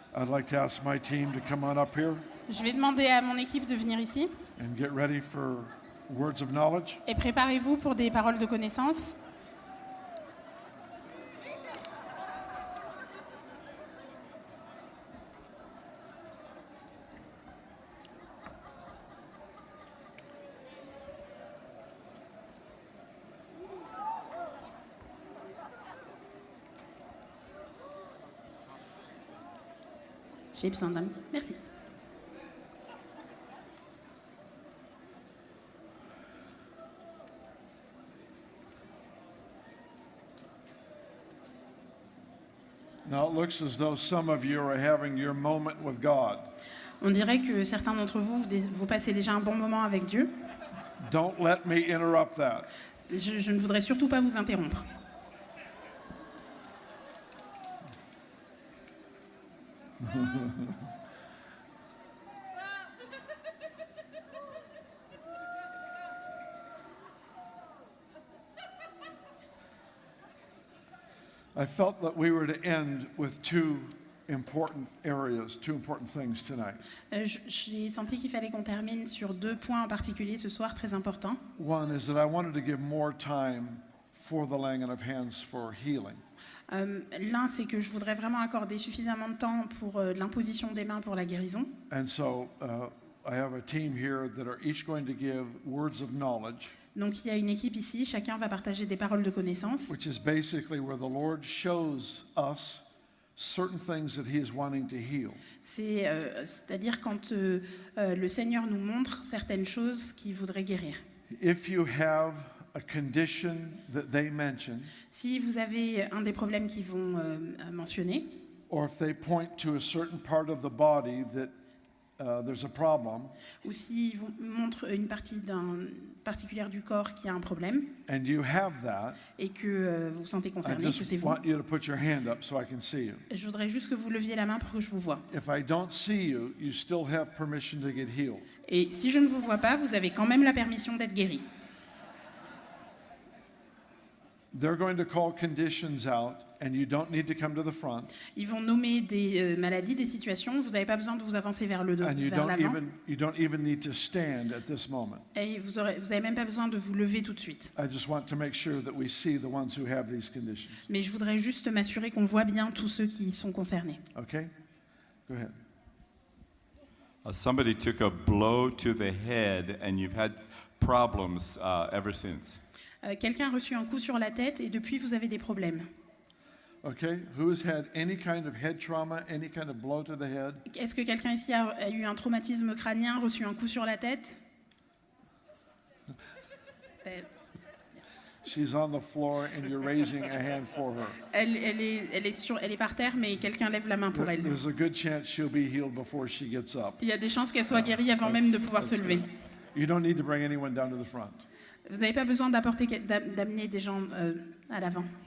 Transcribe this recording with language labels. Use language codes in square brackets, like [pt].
[en] I'd like to ask my team to come on up here [fr] Je vais demander à mon équipe de venir ici [en] and get ready for words of knowledge. [fr] et préparez-vous pour des paroles de connaissance. J'ai besoin d'un... Merci. [en] Now it looks as though some of you are having your moment with God. [fr] On dirait que certains d'entre vous, vous passez déjà un bon moment avec Dieu. [en] Don't let me interrupt that. [fr] Je ne voudrais surtout pas vous interrompre. [en] I felt that we were to end with two important areas, two important things tonight. [fr] J'ai senti qu'il fallait qu'on termine sur deux points en particulier ce soir, très importants. [en] One is that I wanted to give more time for the laying on of hands for healing. [fr] L'un, c'est que je voudrais vraiment accorder suffisamment de temps pour l'imposition des mains pour la guérison. [en] And so I have a team here that are each going to give words of knowledge, [fr] Donc il y a une équipe ici, chacun va partager des paroles de connaissance. [en] which is basically where the Lord shows us certain things that He is wanting to heal. [fr] C'est-à-dire quand le Seigneur nous montre certaines choses qu'il voudrait guérir. [en] If you have a condition that they mention, [fr] Si vous avez un des problèmes qu'ils vont mentionner, [en] or if they point to a certain part of the body that there's a problem, [fr] ou s'ils vous montrent une partie particulière du corps qui a un problème, [en] and you have that, [fr] et que vous vous sentez [en] I [fr] concerné, que [en] just [fr] c'est vous, [en] want you to put your hand up so I can see you. [fr] je voudrais juste que vous leviez la main pour que je vous voie. [en] If I don't see you, you still have permission to get healed. [fr] Et si je ne vous vois pas, vous avez quand même la permission d'être guéri. [en] They're going to call conditions out, and you don't need to come to the front, [fr] Ils vont nommer des maladies, des situations. Vous n'avez pas besoin de vous avancer vers le dos, [en] and you [fr] vers l'avant. [en] don't even need to stand at this moment. [fr] Et vous n'avez même pas besoin de vous lever tout de suite. [en] I just want to make sure that we see the ones who have these conditions. [fr] Mais je voudrais juste m'assurer qu'on voit bien tous ceux qui sont concernés. [en] Okay? Go ahead. Somebody took a blow to the head and you've had problems ever since. [fr] Quelqu'un a reçu un coup sur la tête et depuis vous avez des problèmes. [en] Okay, who's had any kind of head trauma, any kind of blow to the head? [fr] Est-ce que quelqu'un ici a eu un traumatisme crânien, reçu un coup sur la tête? [en] She's on the floor and you're raising a hand for her. [fr] Elle est par terre, mais quelqu'un lève la main pour elle. [en] There's a good chance she'll be healed before she gets up. [fr] Il y a des chances qu'elle soit guérie avant même de pouvoir se lever. [en] You don't need to bring anyone down to the front. [fr] Vous n'avez pas besoin d'amener des gens à l'avant.